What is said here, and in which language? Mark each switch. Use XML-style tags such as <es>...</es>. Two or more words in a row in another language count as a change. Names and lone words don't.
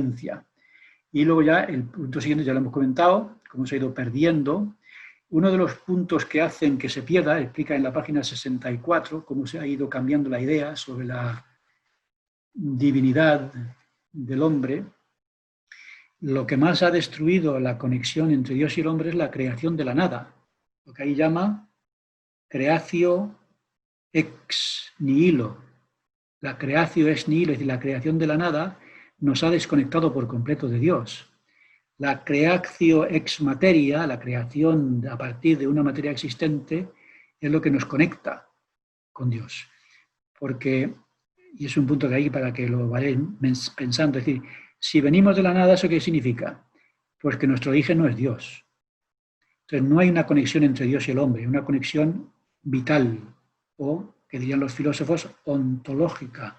<es>Y luego ya el punto siguiente, ya lo hemos comentado, cómo se ha ido perdiendo, Uno de los puntos que hacen que se pierda, explica en la página 64 cómo se ha ido cambiando la idea sobre la divinidad del hombre. Lo que más ha destruido la conexión entre Dios y el hombre es la creación de la nada, lo que ahí llama</es> <la>creatio ex nihilo. La creatio ex nihilo,</la> <es>es decir, la creación de la nada, nos ha desconectado por completo de Dios. La</es> <la>creatio ex materia,</la> <es>la creación a partir de una materia existente, es lo que nos conecta con Dios. Porque, y es un punto que hay para que lo vayáis pensando, es decir, si venimos de la nada, ¿eso qué significa? Pues que nuestro origen no es Dios. Entonces no hay una conexión entre Dios y el hombre, una conexión vital, o, que dirían los filósofos, ontológica.</es>